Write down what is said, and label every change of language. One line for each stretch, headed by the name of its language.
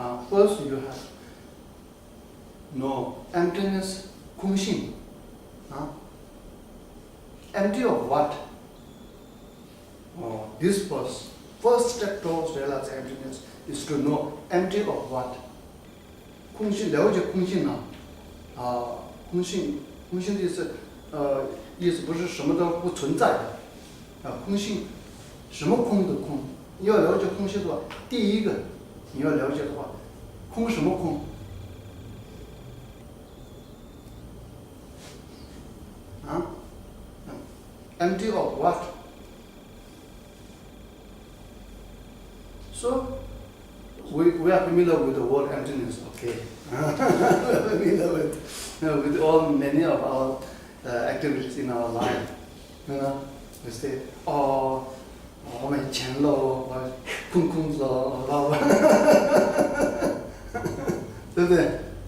English: First you have no emptiness, 空性. Empty of what? This first step towards realizing emptiness is to know empty of what?
Chinese: 空性，了解空性呢？空性的意思不是什么都不存在的，空性，什么空的空？你要了解空性的话，第一个你要了解的话，空什么空？
English: Empty of what? So, we are familiar with the word emptiness, okay? Familiar with many of our activities in our life. We say,
Chinese: 我没钱了，我空空了，对不对？